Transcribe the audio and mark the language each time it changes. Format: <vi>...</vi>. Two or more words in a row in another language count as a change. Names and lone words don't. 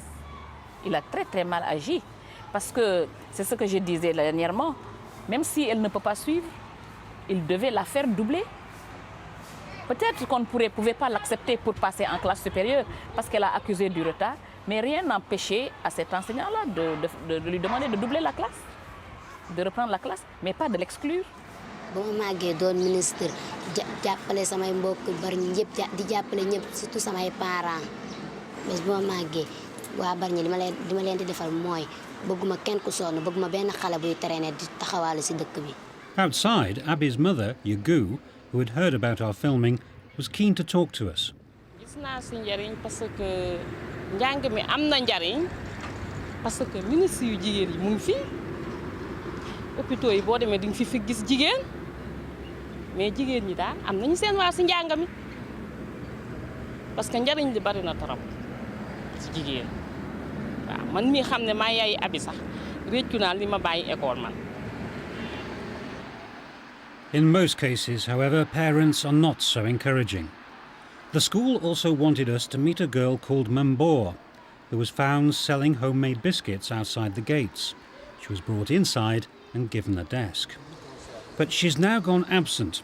<fr>Il a très très mal agi, parce que c'est ce que je disais dernièrement, même si elle ne peut pas suivre, il devait la faire doubler. Peut-être qu'on ne pouvait pas l'accepter pour passer en classe supérieure parce qu'elle a accusé du retard, mais rien n'empêchait à cet enseignant-là de lui demander de doubler la classe, de reprendre la classe, mais pas de l'exclure.</fr> <wo>ba ma màggee doon ministre jàppale samay mbokk bari ñëpp di jàppale ñëpp surtout samay parents mais bu ma màggee waa Bargny li ma leen di defal mooy bëgguma kenn ku sonn bëgguma benn xale buy traîner di taxawaale ci dëkk bi.</wo> <en>Outside, Abby's mother, Yugu, who had heard about our filming, was keen to talk to us.</en> <wo>Gis naa ci njariñ parce que njàng mi am na njariñ parce que ministre yu jigéen yi mu ngi fi hôpitaux yi boo demee di nga fi gis jigéen mais jigéen ñi daal am nañu seen waar ci njàng mi parce que njariñ li bari na trop ci jigéen waaw man mii xam ne maa yaay Abi sax réccu naa li ma bàyyi école man.</wo> <en>In most cases, however, parents are not so encouraging. The school also wanted us to meet a girl called Mambour, who was found selling homemade biscuits outside the gates. She was brought inside and given a desk. But she's now gone absent.</en>